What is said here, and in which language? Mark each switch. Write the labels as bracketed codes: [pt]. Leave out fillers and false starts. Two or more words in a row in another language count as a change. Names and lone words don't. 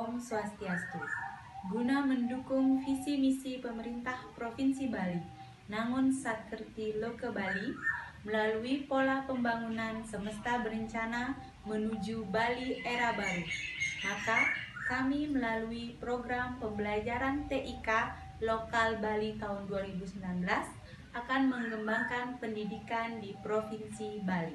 [id] Swastiastu. Guna mendukung visi misi pemerintah Provinsi Bali, Nangun Sakerti Loke Bali, melalui pola pembangunan semesta berencana menuju Bali era baru, maka kami melalui program pembelajaran TIK Lokal Bali tahun 2019 akan mengembangkan pendidikan di Provinsi Bali.